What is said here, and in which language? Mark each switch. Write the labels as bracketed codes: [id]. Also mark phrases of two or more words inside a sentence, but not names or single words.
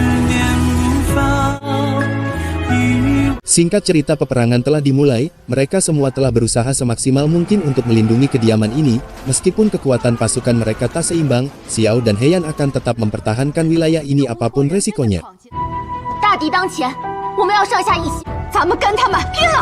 [id] Singkat cerita, peperangan telah dimulai, mereka semua telah berusaha semaksimal mungkin untuk melindungi kediaman ini, meskipun kekuatan pasukan mereka tak seimbang, Xiao dan Heian akan tetap mempertahankan wilayah ini apapun resikonya. [zh] 大敌当前，我们要上下一心，咱们跟他们拼了！